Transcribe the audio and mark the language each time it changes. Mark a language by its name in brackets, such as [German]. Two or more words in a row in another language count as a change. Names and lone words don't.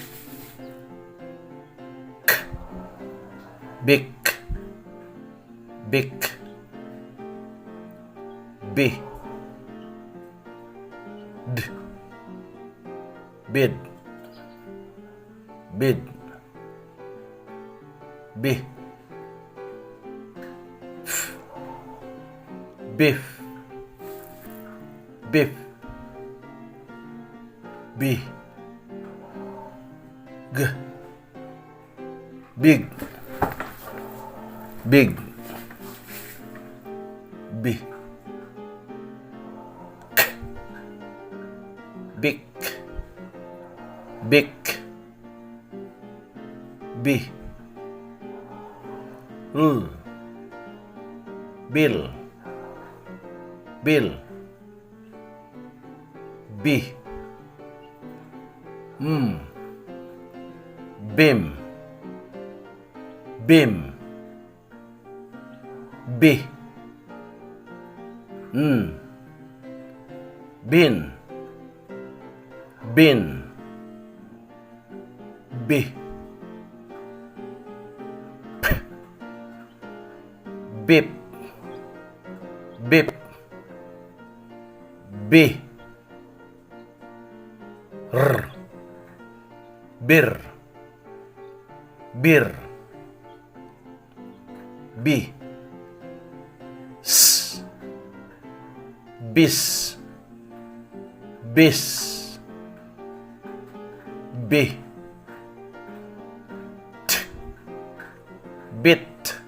[English] K. Bik. Bik. B. D. Bid. Bid. B. F. Biff. Biff. B. G. Big. Big. B. K. Big. Big. B. L. Bill. Bill. B. Bim. Bim. B. Bin. Bin. B. P. Bip. Bip. B. R. Bir. Bir. B. S. Bis. Bis. B. T. Bit.